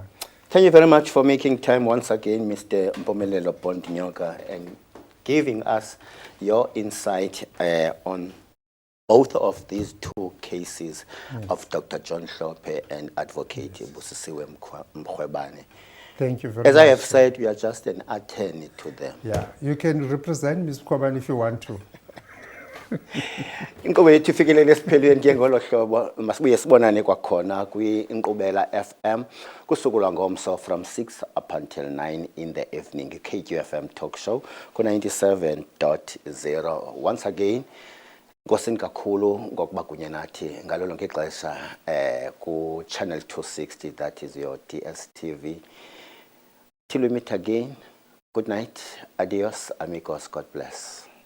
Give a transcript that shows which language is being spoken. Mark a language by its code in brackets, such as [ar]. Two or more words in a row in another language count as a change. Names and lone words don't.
[en] Thank you very much for making time once again, Mr. Mpumelelo Pontinyoka, and giving us your insight on both of these two cases of Dr. John Hlophe and Advocate Busisiwe Mkhwebane. Thank you very much. As I have said, we are just an attorney to them. Yeah, you can represent Ms. Mkhwebane if you want to. [xh] Inkqubo yethu ifikelele esiphelweni ke ngolo hlobo masibuye sibonane kwakhona kwi-Inkqubela FM kusuku lwangomso [en] from 6 up until 9 in the evening, [xh] KQFM [en] talk show [xh] ku 97.0. [en] Once again, [xh] nkosini kakhulu ngokuba kunye nathi ngalo lonke ixesha ku channel 260, [en] that is your DSTV. Till we meet again, good night. [es] Adios, amigos. [en] God bless.